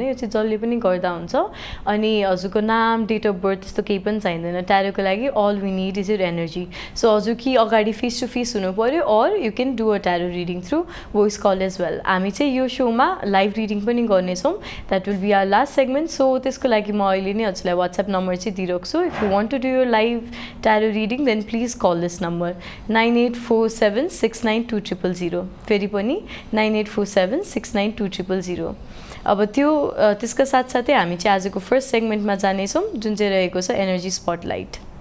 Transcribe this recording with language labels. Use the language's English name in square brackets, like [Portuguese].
[Nepali] यो चाहिँ जसले पनि गर्दा हुन्छ अनि हजुरको नाम, डेट अफ बर्थ त्यस्तो केही पनि चाहिँदैन. ट्यारोको लागि [English] All we need is your energy. [Nepali] So हजुर कि अगाडि फेस टु फेस हुनु पऱ्यो [English] Or you can do a tarot reading through voice call as well. [Nepali] हामी चाहिँ यो सोमा लाइभ रिडिङ पनि गर्नेछौँ. [English] That will be our last segment. [Nepali] So त्यसको लागि म अहिले नै हजुरलाई वाट्सएप नम्बर चाहिँ दिइरहेको छु. [English] If you want to do your live tarot reading then please call this number 9847692000. [Nepali] फेरि पनि 9847692000. अब त्यसका साथसाथै हामी चाहिँ आजको फर्स्ट सेगमेन्टमा जानेछौँ जुन चाहिँ रहेको छ एनर्जी स्पटलाइट.